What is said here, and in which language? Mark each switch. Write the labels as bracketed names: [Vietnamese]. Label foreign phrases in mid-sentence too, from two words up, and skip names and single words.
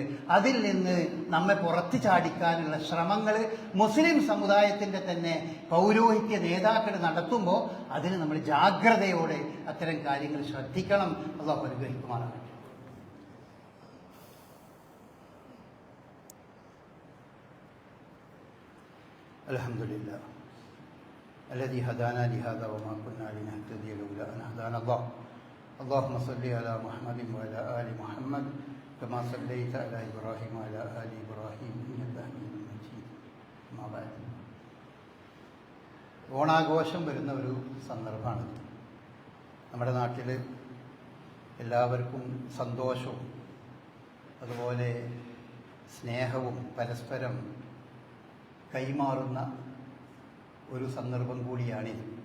[Malayalam] അതിൽ നിന്ന് നമ്മെ പുറത്തു ചാടിക്കാനുള്ള ശ്രമങ്ങൾ മുസ്ലിം സമുദായത്തിന്റെ തന്നെ പൗരോഹിത്യ നേതാക്കൾ നടത്തുമ്പോൾ അതിന് നമ്മൾ ജാഗ്രതയോടെ അത്തരം കാര്യങ്ങൾ ശ്രദ്ധിക്കണം. അല്ലാഹു അനുഗ്രഹിക്കുമാറാകട്ടെ. [Arabic] الحمد لله الذي هدانا لهذا وما كنا لنهتدي لولا أن هدانا الله اللهم صل على محمد وعلى آل محمد كما صليت على إبراهيم وعلى آل إبراهيم إنك حميد مجيد أما بعد. [Malayalam] ഓണാഘോഷം വരുന്ന ഒരു സന്ദർഭമാണ്. നമ്മുടെ നാട്ടിൽ എല്ലാവർക്കും സന്തോഷവും അതുപോലെ സ്നേഹവും പരസ്പരം കൈമാറുന്ന ഒരു സന്ദർഭം കൂടിയാണിത്.